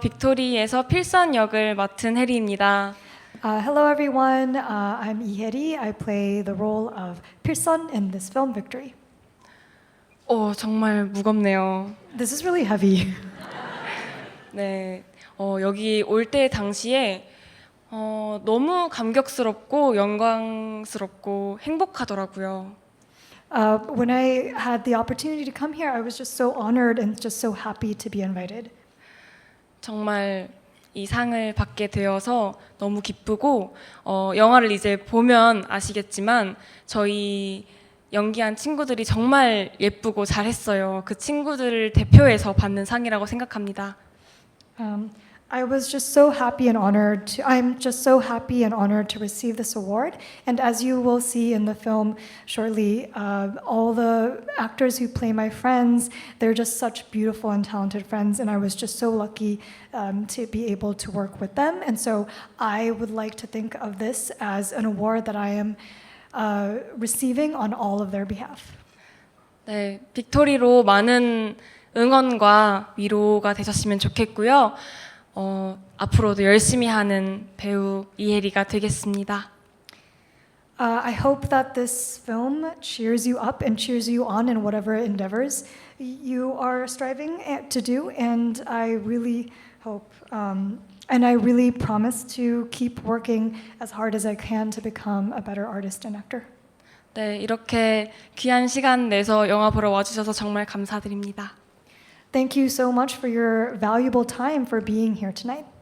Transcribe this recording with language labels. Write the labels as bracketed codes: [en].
[ko] 빅토리에서 필선 역을 맡은 해리입니다. [en] Hello everyone, I'm Iheri. I play the role of Pirson in this film Victory. [ko] 정말 무겁네요. [en] This is really heavy. [ko] 네, 여기 올 때 당시에 너무 감격스럽고 영광스럽고 행복하더라고요. [en] When I had the opportunity to come here, I was just so honored and just so happy to be invited. [ko] 정말 이 상을 받게 되어서 너무 기쁘고 영화를 이제 보면 아시겠지만 저희 연기한 친구들이 정말 예쁘고 잘했어요. 그 친구들을 대표해서 받는 상이라고 생각합니다. [en] I was just so happy and honored to, I'm just so happy and honored to receive this award. And as you will see in the film shortly, all the actors who play my friends, they're just such beautiful and talented friends. And I was just so lucky to be able to work with them. And so I would like to think of this as an award that I am receiving on all of their behalf. [ko] 네, 빅토리로 많은 응원과 위로가 되셨으면 좋겠고요. 앞으로도 열심히 하는 배우 이혜리가 되겠습니다. [en] I hope that this film cheers you up and cheers you on in whatever endeavors you are striving to do, and I really hope and I really promise to keep working as hard as I can to become a better artist and actor. [ko] 네, 이렇게 귀한 시간 내서 영화 보러 와주셔서 정말 감사드립니다. [en] Thank you so much for your valuable time for being here tonight.